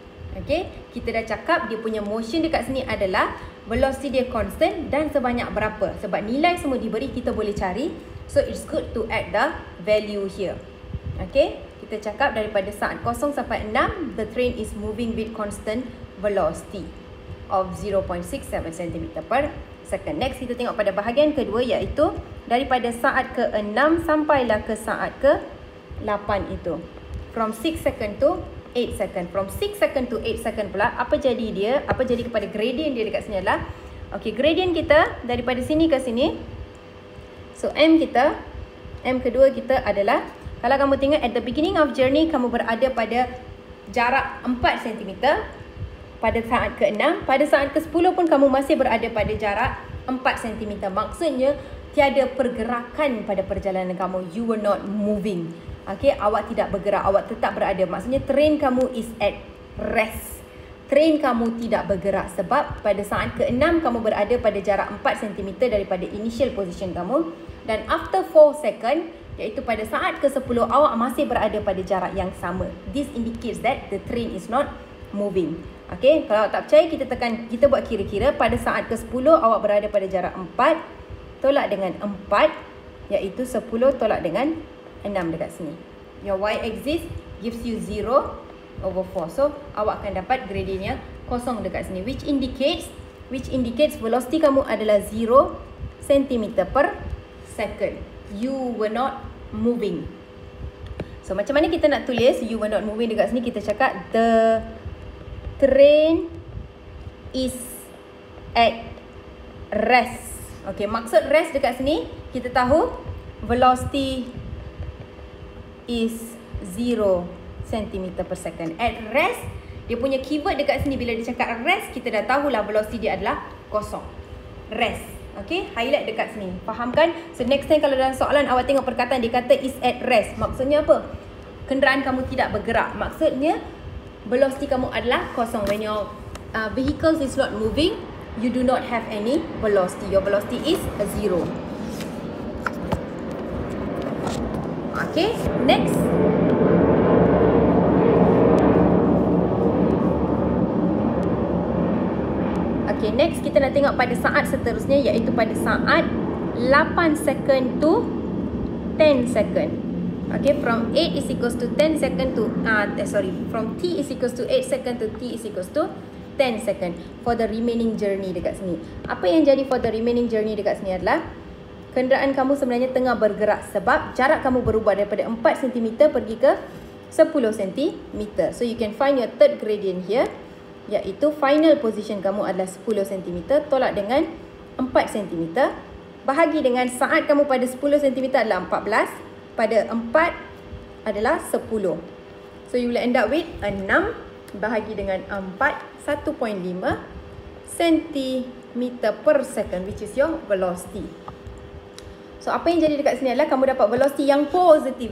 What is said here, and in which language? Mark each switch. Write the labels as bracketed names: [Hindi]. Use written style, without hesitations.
[Malay] Okay, kita dah cakap dia punya motion dekat sini adalah velocity dia constant dan sebanyak berapa. Sebab nilai semua diberi, kita boleh cari. [English] So it's good to add the value here. Okay, kita cakap daripada saat 0 sampai 6, the train is moving with constant velocity of 0.67 cm per second. [Malay] Next kita tengok pada bahagian kedua, iaitu daripada saat ke-6 sampailah ke saat ke-8 itu. [English] From 6 second to 8 second. From 6 second to 8 second pula, apa jadi dia? [Malay] Apa jadi kepada gradient dia dekat sini adalah, okay, gradient kita daripada sini ke sini. So M kedua kita adalah, kalau kamu tengok at the beginning of journey, kamu berada pada jarak 4 cm. Pada saat ke-6, pada saat ke-10 pun kamu masih berada pada jarak 4 cm. Maksudnya tiada pergerakan pada perjalanan kamu. [English] You were not moving. Okay, awak tidak bergerak, awak tetap berada. [Malay] Maksudnya train kamu is at rest. Train kamu tidak bergerak sebab pada saat ke-6 kamu berada pada jarak 4 cm daripada initial position kamu. Dan after 4 second, iaitu pada saat ke-10, awak masih berada pada jarak yang sama. [English] This indicates that the train is not moving. [Malay] Okay, kalau awak tak percaya, kita buat kira-kira. Pada saat ke-10 awak berada pada jarak 4 tolak dengan 4, iaitu 10 tolak dengan 6 dekat sini. [English] Your Y axis gives you 0 over 4. [Malay] So awak akan dapat gradientnya kosong dekat sini, which indicates velocity kamu adalah 0 cm per second. [English] You were not moving. [Malay] So macam mana kita nak tulis you were not moving dekat sini? Kita cakap the train is at rest. Okay, maksud rest dekat sini, kita tahu velocity is 0 cm per second. At rest, dia punya keyword dekat sini bila dia cakap rest, kita dah tahulah velocity dia adalah kosong. Rest. Okay, highlight dekat sini. Faham kan? So next time kalau dalam soalan awak tengok perkataan dia kata is at rest. Maksudnya apa? Kenderaan kamu tidak bergerak. Maksudnya velocity kamu adalah kosong. [English] When your vehicles is not moving, you do not have any velocity. Your velocity is a 0. Okay, next. [Malay] Okay, next kita nak tengok pada saat seterusnya, iaitu pada saat 8 second to 10 second. [English] Okay, from 8 is equals to 10 second to from t is equals to 8 second to t is equals to 10 second for the remaining journey dekat sini. [Malay] Apa yang jadi for the remaining journey dekat sini adalah kenderaan kamu sebenarnya tengah bergerak sebab jarak kamu berubah daripada 4 cm pergi ke 10 cm. [English] So you can find your third gradient here, iaitu final position kamu adalah 10 cm tolak dengan 4 cm. [Malay] Bahagi dengan saat kamu pada 10 cm adalah 14, pada 4 adalah 10. [English] So you will end up with 6 bahagi dengan 4, 1.5 cm per second, which is your velocity. [Malay] So apa yang jadi dekat sini adalah kamu dapat velocity yang positif.